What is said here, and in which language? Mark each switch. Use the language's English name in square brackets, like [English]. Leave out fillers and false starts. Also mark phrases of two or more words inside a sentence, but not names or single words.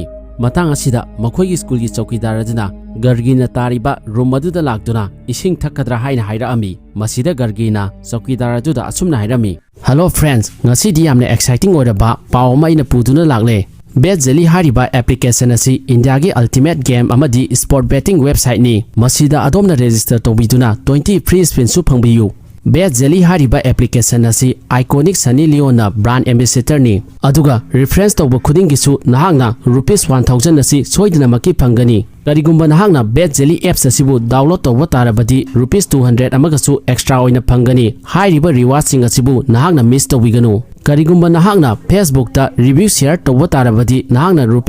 [Manipuri] matang asida makhoigi school gi chowkidar aduna Gargi na tariba room aduda lakduna ising thakadra haina haira ami masida Gargi na chowkidar aduda asumna hairami [English] Hello friends [Manipuri] ngasi di yamne exciting oiraba paw ma ina puduna lagle Bet Jelly hariba application asi India gi [English] ultimate game [Manipuri] amadi [English] sport betting [Manipuri] website ni masida adomna register tobiduna 20 [English] free spin [Manipuri] su phangbiyu Bet Jelly hariba application asi iconic Sunny Leon na [English] brand ambassador [Manipuri] ni aduga reference toba khuding gisu nahangna ₹1000 asi soidina maki phangani karigumba nahangna Bet Jelly apps asibu download toba tarabadi ₹200 amagasu extra oina phangani hariba reward sing asibu nahangna miss tobiganu Karigumba nahangna Facebook ta [English] review share [Manipuri] toba tarabadi nahangna